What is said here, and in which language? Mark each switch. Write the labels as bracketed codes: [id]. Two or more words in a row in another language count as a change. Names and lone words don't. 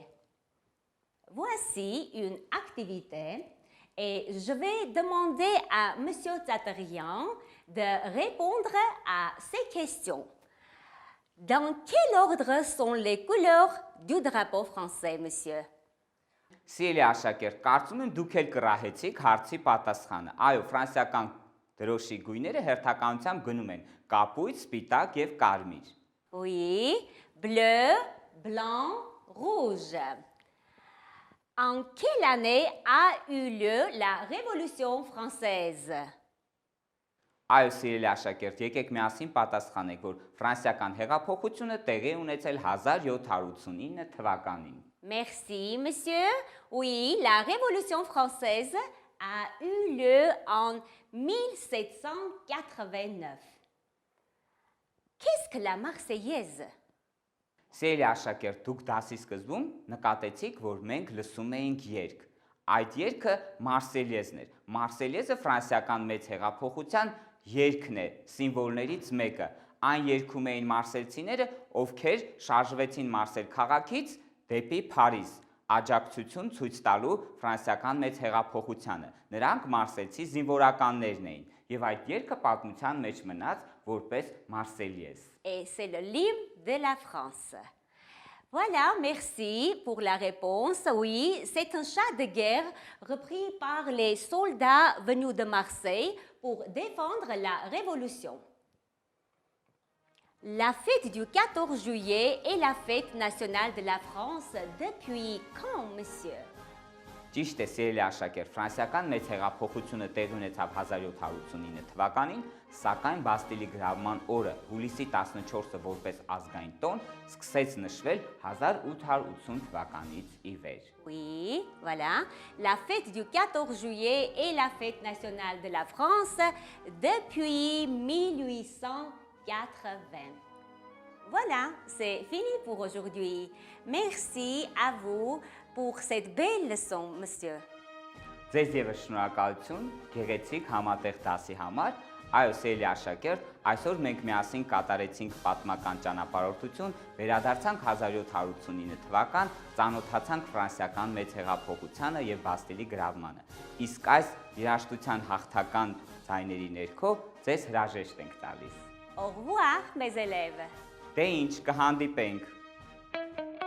[fr] Voici une activité et je vais demander à M. Tsaterian de répondre à ces questions. Dans quel ordre sont les couleurs du drapeau français, monsieur? [hy] Սիրելի աշակերտ, կարծում եմ դուք էլ կռահեցիք հարցի պատասխանը։ Այո, ֆրանսիական դրոշի գույները հերթականությամբ գնում են կապույտ, սպիտակ եւ կարմիր։ [fr] Oui, bleu, blanc, rouge. En quelle année a eu lieu la Révolution française? [hy] Այո, սիրելի աշակերտ, եկեք միասին պատասխանենք, որ ֆրանսիական հեղափոխությունը տեղի ունեցել 1789 թվականին։ [fr] Merci, monsieur. Oui, la Révolution française a eu lieu en 1789. Qu'est-ce que la Marseillaise? [hy] Սիրելի աշակերտ, դուք դասի սկզբում նկատեցիք, որ մենք լսում էինք երգ։ Այդ երգը Մարսելիեզն էր։ Մարսելիեզը ֆրանսիական մեծ հեղափոխության երգն է, սիմվոլներից մեկը։ Այն երգում էին մարսելցիները, ովքեր շարժվեցին Մարսել քաղաքից դեպի Փարիզ, աջակցություն ցույց տալու ֆրանսիական մեծ հեղափոխությանը։ Նրանք մարսելցի զինվորականներն էին, եւ այդ երգը պատմության մեջ մնաց որպես Մարսելիեզ։ [fr] Et c'est le l'hymne de la France. Voilà, merci pour la réponse. Oui, c'est un char de guerre repris par les soldats venus de Marseille pour défendre la Révolution. La fête du 14 juillet est la fête nationale de la France depuis quand, monsieur? [hy] Ճիշտ է, սիրելի աշակերտ, ֆրանսիական մեծ հեղափոխությունը տեղի ունեցավ 1789 թվականին, սակայն Բաստիլի գրավման օրը, հուլիսի 14-ը որպես ազգային տոն, սկսեց նշվել 1880 թվականից ի վեր։ [fr] Oui, voilà. La fête du 14 juillet est la fête nationale de la France depuis 1880. Voilà, c'est fini pour aujourd'hui. Merci à vous pour cette belle leçon, monsieur. [hy] Ձեզ ևս շնորհակալություն գեղեցիկ համատեղ դասի համար։ Այո, սիրելի աշակերտ, այսօր մենք միասին կատարեցինք պատմական ճանապարհորդություն, վերադարձանք 1789 թվական, ծանոթացանք ֆրանսիական մեծ հեղափոխությանը եւ Բաստիլի գրավմանը։ Իսկ այս երաժշտության հաղթական ձայների ներքո ձեզ հրաժեշտ ենք տալիս։ [fr] Au revoir, mes élèves. [hy] Դե ինչ, կհանդիպենք։